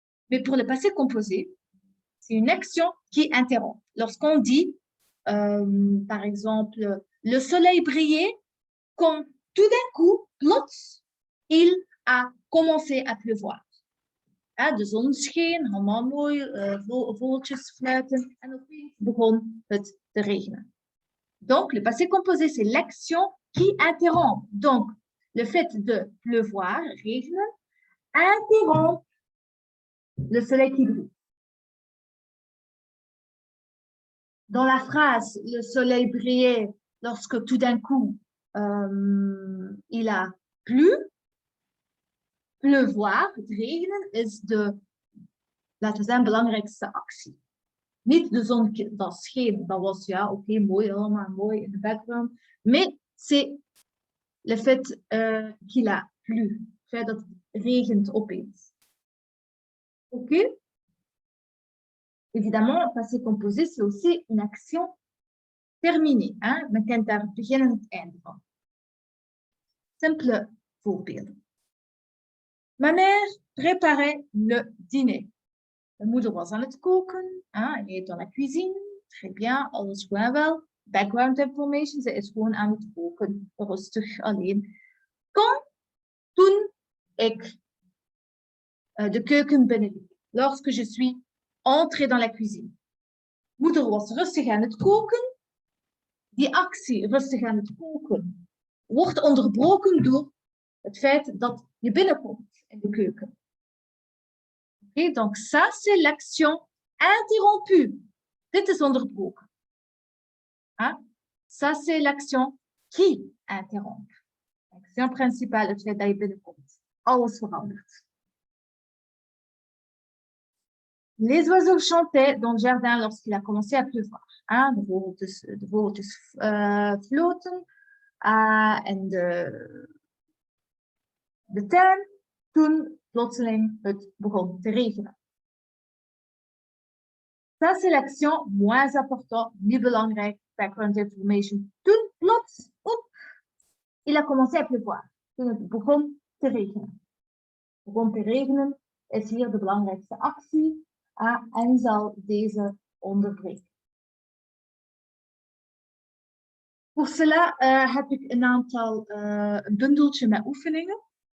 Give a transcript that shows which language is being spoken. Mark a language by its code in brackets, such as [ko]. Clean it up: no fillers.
[fr] Mais pour le passé composé, c'est une action qui interrompt. Lorsqu'on dit, par exemple, le soleil brillait quand tout d'un coup, plots, il a commencé à pleuvoir. [nl] De zon scheen, helemaal mooi, vogeltjes fluiten en opeens begon het te regenen. [fr] Donc, le passé composé, c'est l'action qui interrompt. Donc, le fait de pleuvoir, regenen, interrompt le soleil qui brille. Dans la phrase, le soleil brillait lorsque tout d'un coup, il a plu. [nl] Pleuvoir, het regenen, is de, laten we zeggen, belangrijkste actie. Niet de zon dat scheen, dat was ja, oké, mooi, allemaal mooi in de background. [fr] Mais c'est le fait qu'il a plu, le fait [nl] dat het regent opeens. [fr] Ok? Évidemment, passé composé, c'est aussi une action terminée. Hein? [nl] Men kent daar het begin en het einde van. Simple voorbeelden. [fr] Ma mère préparait le dîner. [nl] Mijn moeder was aan het koken. [fr] Elle est dans la cuisine. Très bien, [nl] alles goed en wel. Background information, ze is gewoon aan het koken. Rustig, alleen. Toen ik de keuken binnenliep. [fr] Lorsque je suis entrée dans la cuisine. [nl] Moeder was rustig aan het koken. Die actie, rustig aan het koken, wordt onderbroken door het feit dat je binnenkomt in de keuken. [fr] Okay, donc ça, c'est l'action interrompue. [nl] Dit is onderbroken. [fr] Ça, c'est l'action qui interrompt. L'action principale, [nl] het feit dat je binnenkomt. Alles verandert. [fr] Les oiseaux chantaient dans le jardin lorsqu'il a commencé à pleuvoir. [nl] De vogeltjes floten en de tuin toen plotseling het begon te regenen. [fr] Ça, c'est l'action moins importante, [nl] niet belangrijk, [fr] background information. [nl] Toen plots, [fr] il a commencé à pleuvoir. [nl] Toen het begon te regenen. Begon te regenen is hier de belangrijkste actie en zal deze onderbreken. Voor cela heb ik een bundeltje met oefeningen.